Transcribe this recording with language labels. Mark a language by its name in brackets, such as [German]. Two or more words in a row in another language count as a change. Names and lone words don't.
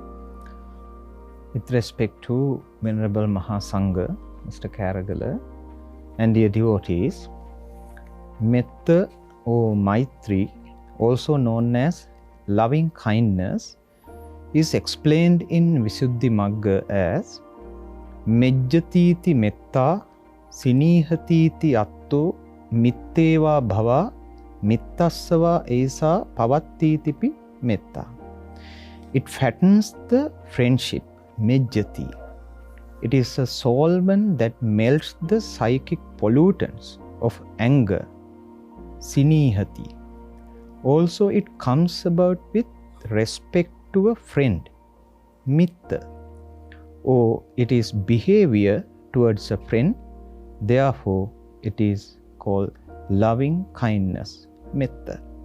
[English] With respect to Venerable Mahasangha, Mr. Karagala, and dear devotees, metta or maitri, also known as loving kindness, is explained in Visuddhimagga as [Pali] Mejjatiti metta sinihatiti atto mitteva bhava mittassava esa pavattitipi metta. [English] It fattens the friendship, mejjati. It is a solvent that melts the psychic pollutants of anger, sinihati. Also, it comes about with respect to a friend, mitta, or it is behavior towards a friend, therefore it is called loving kindness, metta.